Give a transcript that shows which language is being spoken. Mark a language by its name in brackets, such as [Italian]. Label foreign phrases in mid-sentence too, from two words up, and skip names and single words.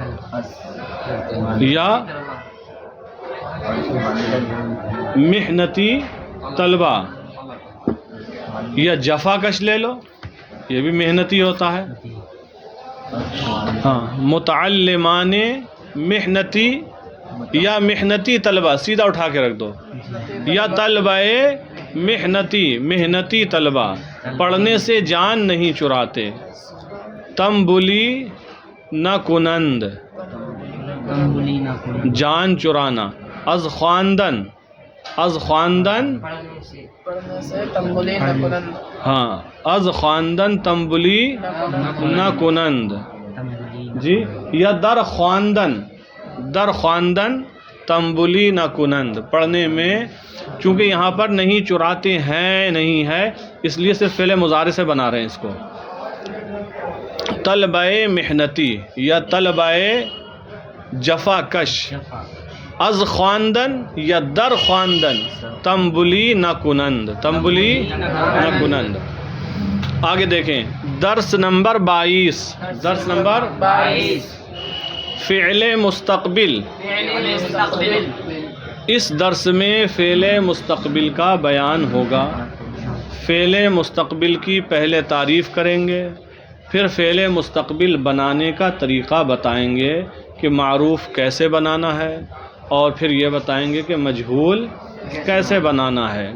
[Urdu] یا محنتی طلبہ، یا جفا کش لے لو، یہ بھی محنتی ہوتا ہے. ہاں. [Persian] متعلمان محنتی یا محنتی طلبہ [Urdu] سیدھا اٹھا کے رکھ دو. [Persian] یا طلبہ محنتی، [Urdu] محنتی طلبہ پڑھنے سے جان نہیں چراتے. [Persian] تنبلی نہ کنند، [Urdu] جان چرانا. [Persian] از خواندن، از خواندن ہاں، از خواندن تنبلی نہ کنند. [Urdu] جی. [Persian] یا در خواندن، در خواندن تنبلی نہ کنند. [Urdu] پڑھنے میں چونکہ یہاں پر نہیں چراتے ہیں نہیں ہے، اس لیے صرف فعل مضارع سے بنا رہے ہیں اس کو. [Persian] طلبہ محنتی یا طلبہ جفا کش، از خواندن یا در خواندن، تنبلی نہ کنند، تنبلی نہ کنند۔ [Urdu] آگے دیکھیں درس نمبر 22، درس نمبر 22 فعل مستقبل۔ اس درس میں فعل مستقبل کا بیان ہوگا۔ فعل مستقبل کی پہلے تعریف کریں گے، پھر فعل مستقبل بنانے کا طریقہ بتائیں گے کہ معروف کیسے بنانا ہے، اور پھر یہ بتائیں گے کہ مجہول کیسے بنانا ہے۔